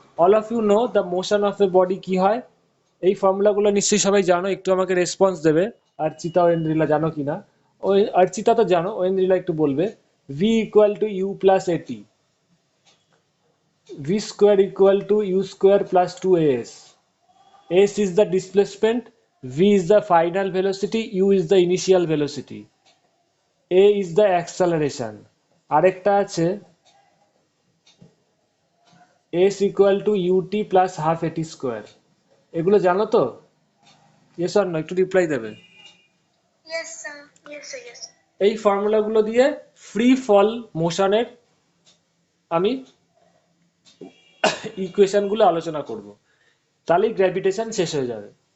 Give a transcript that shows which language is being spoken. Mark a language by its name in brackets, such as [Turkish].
[English] all of you know the motion of a body [Bangla] কি হয়, এই ফর্মুলাগুলো নিশ্চয়ই সবাই জানো, একটু আমাকে রেসপন্স দেবে। অর্চিতা ও ইন্দ্রিলা জানো কিনা? ওই অর্চিতা তো জানো, ও ইন্দ্রিলা একটু বলবে। [English] V equal to u plus at, v square equal to u square plus 2as. S is the displacement, v is the final velocity, u is the initial velocity, a is the acceleration. [Bangla] আরেকটা আছে [English] s equal to ut plus half at square. [Bangla] এগুলো জানো তো? [English] yes or no, [Bangla] একটু reply দেবে। [English] Yes, sir. Yes, sir. Yes. [Bangla] এই ফর্মুলাগুলো দিয়ে free ফল মোশনের আমি ইকুয়েশনগুলো আলোচনা করব, তাহলেই গ্র্যাভিটেশন শেষ হয়ে যাবে।